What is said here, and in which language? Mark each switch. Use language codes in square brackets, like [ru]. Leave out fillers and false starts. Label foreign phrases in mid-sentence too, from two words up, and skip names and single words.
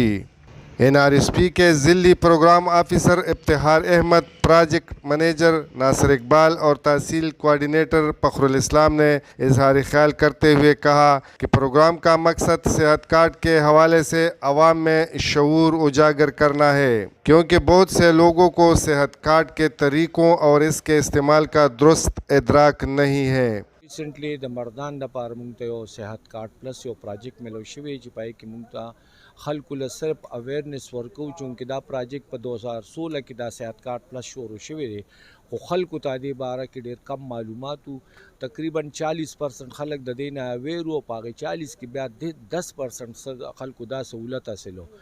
[ur] NRSP کے ضلعی پروگرام افیسر افتخار احمد، پراجیکٹ منیجر ناصر، اقبال اور تحصیل کوارڈنیٹر الاسلام نے اظہار خیال کرتے ہوئے کہا کہ پروگرام کا مقصد صحت کارڈ کے حوالے سے عوام میں شعور اجاگر کرنا ہے، کیونکہ بہت سے لوگوں کو صحت کارڈ کے طریقوں اور اس کے استعمال کا درست ادراک نہیں ہے۔ [ps] ریسنٹلی د مردان د پاره مونږ ته یو صحت کارډ پلس یو پراجیکټ ملو شوی چې پای کې مونږ ته خلکو له صرف اویرنس ورکو، چونکې دا پراجیکټ په 2016 کې دا صحت کارډ پلس شروع شوی دی، خو خلکو ته دې باره کې ډېر کم معلومات وو. تقریبا 40% خلک د دې نه اویر وو، په هغې 40 کې بیا 10% خلکو دا سہولت حاصل و.